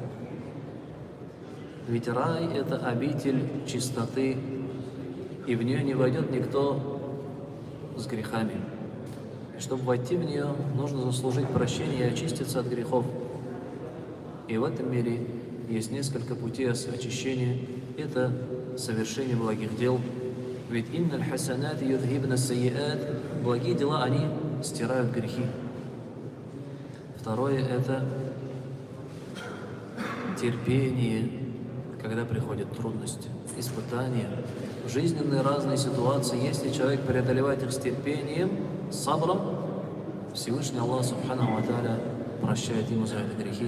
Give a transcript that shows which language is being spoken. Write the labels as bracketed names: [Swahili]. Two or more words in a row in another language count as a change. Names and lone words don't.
[Russian] Ведь рай – это обитель чистоты, и в нее не войдет никто с грехами. И чтобы войти в нее, нужно заслужить прощение и очиститься от грехов. И в этом мире есть несколько путей очищения. Это совершение благих дел. [Arabic] Ведь «إن الحسنات يذهبن السيئات», [Russian] благие дела, они стирают грехи. Второе – это терпение, когда приходят трудности, испытания, жизненные разные ситуации. Если человек преодолевает их с терпением, с сабром, Всевышний Аллах [Arabic] سبحانه وتعالى [Russian] прощает ему за это грехи.